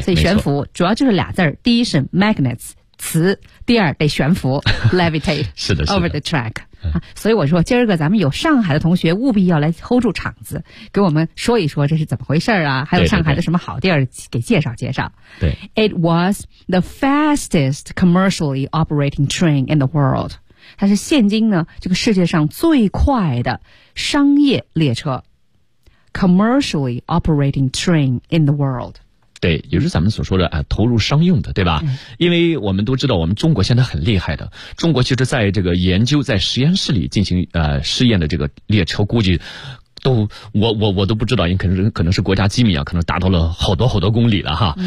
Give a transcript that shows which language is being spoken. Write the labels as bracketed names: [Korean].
[Chinese] 所以悬浮主要就是俩字，第一是 magnets 磁，第二得悬浮 levitate 是的是的 [English] over the track。 [Chinese] 啊，所以我说今儿个咱们有上海的同学务必要来 hold 住场子，给我们说一说这是怎么回事啊，还有上海的什么好地儿给介绍介绍。对， [English] It was the fastest commercially operating train in the world， [Chinese] 它是现今呢这个世界上最快的商业列车， [English] commercially operating train in the world。 [Chinese] 对，也就是咱们所说的啊，投入商用的，对吧？因为我们都知道，我们中国现在很厉害的。中国其实在这个研究，在实验室里进行试验的这个列车，估计都我都不知道，因为可能是国家机密啊，可能达到了好多好多公里了哈。